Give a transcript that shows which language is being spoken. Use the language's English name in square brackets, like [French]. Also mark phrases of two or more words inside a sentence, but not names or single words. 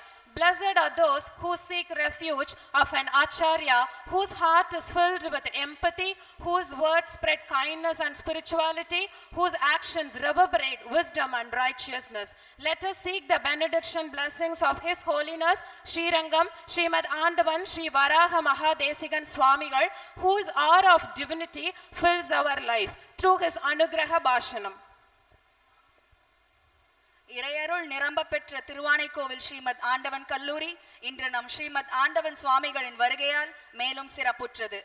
[English] Blessed are those who seek refuge of an Acharya whose heart is filled with empathy, whose words spread kindness and spirituality, whose actions reverberate wisdom and righteousness. Let us seek the benediction blessings of His Holiness Sri Rangam, Srimad Andavan, Sri Varaha Mahadesigan Swamigal, whose aura of divinity fills our life through His Anugraha Bhashanam. [Tamil] இறையருள் நிரம்ப பெற்ற திருவானைக்கோவில் ஸ்ரீமத் ஆண்டவன் கல்லூரி இன்று நம் ஸ்ரீமத் ஆண்டவன் சுவாமிகளின் வருகையால் மேலும் சிறப்புற்றது.